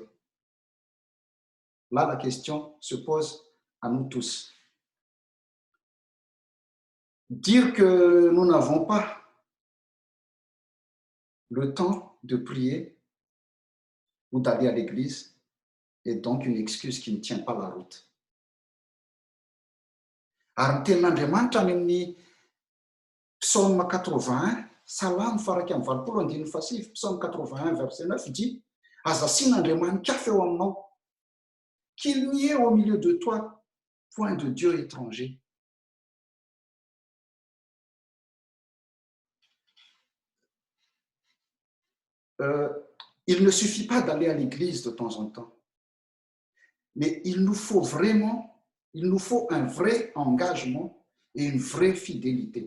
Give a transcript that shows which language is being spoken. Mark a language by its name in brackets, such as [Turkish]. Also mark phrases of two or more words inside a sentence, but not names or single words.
[French] Là, la question se pose à nous tous. Dire que nous n'avons pas le temps de prier ou d'aller à l'église est donc une excuse qui ne tient pas la route. [Malagasy] Ary ny tenin'Andriamanitra any amin'ny psaume 81, salamo faraky amin'ny valopolo andininy fasivy, [French] psaume 81 verset 9 dit [Malagasy] aza sin'Andriamanikafy eo aminao, [French] qu'il n'y ait au milieu de toi point de Dieu étranger. Il ne suffit pas d'aller à l'église de temps en temps, mais il nous faut un vrai engagement et une vraie fidélité.